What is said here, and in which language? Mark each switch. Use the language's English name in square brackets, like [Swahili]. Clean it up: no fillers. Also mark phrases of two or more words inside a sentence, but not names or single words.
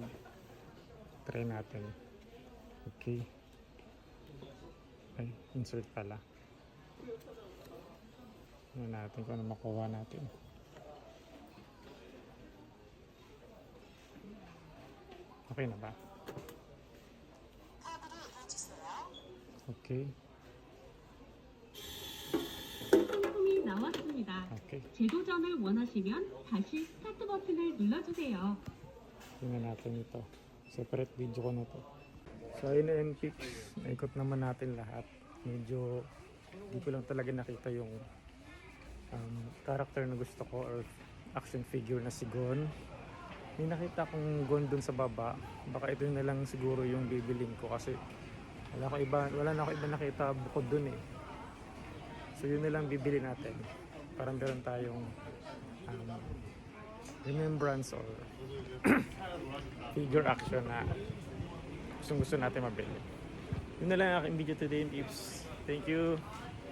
[Filipino] Try natin. Okay. Ay, insert pala. Tingnan natin kung ano makuha natin. Okay na ba? Okay. [Korean] 상품이 나왔습니다. [Filipino] Okay. [Korean] 재도전을 원하시면 다시 스타트 버튼을 눌러주세요. [Filipino] Tingnan natin ito. Separate video ko na to. So ayun na yung pics. Naikot naman natin lahat. Medyo hindi ko lang talaga nakita yung character na gusto ko or [English] action figure [Filipino] na si Gon. May nakita akong Gon dun sa baba. Baka ito na lang siguro yung bibiling ko kasi wala na ako iba nakita bukod dun eh. So yun na lang bibili natin. Parang meron tayong remembrance or [English] figure action [Filipino] na gusto natin mabili. Yun na lang ang aking [English] video today, peeps. Thank you.